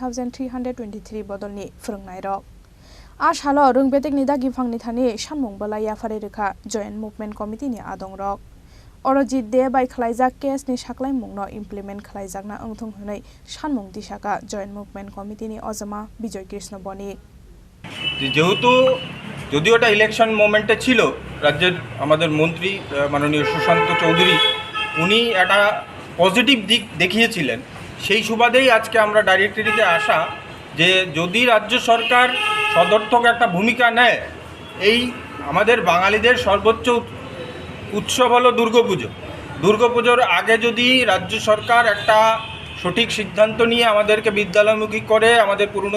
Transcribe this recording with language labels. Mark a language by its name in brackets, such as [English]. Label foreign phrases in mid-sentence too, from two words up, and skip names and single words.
[Kok Borok] 10323 bodolni frungnai rok a shalo rungbetek ni dagi phangni thani shanmung bala ya fare rekha [English] joint movement committee [Kok Borok] ni adong rok Orojit de by Khlaijak case ni saklai mungno implement khlaijak na angthung hunai shanmung disaka [English] joint movement committee [Kok Borok] ni ozama Bijoy Krishna Boni [Bangla] যেহেতু যদিও এটা [English] election moment [Bangla] ছিল রাজ্যের আমাদের মন্ত্রী মাননীয় সুশান্ত চৌধুরী উনি একটা পজিটিভ দিক দেখিয়েছিলেন সেই সুবাদেই আজকে আমরা ডাইরেক্টরিতে আসা যে যদি রাজ্য সরকার সদর্থক একটা ভূমিকা নেয় এই আমাদের বাঙালিদের সর্বোচ্চ উৎসব হলো দুর্গাপুজোর আগে যদি রাজ্য সরকার একটা সঠিক সিদ্ধান্ত নিয়ে আমাদেরকে বিদ্যালয়মুখী করে আমাদের পুরনো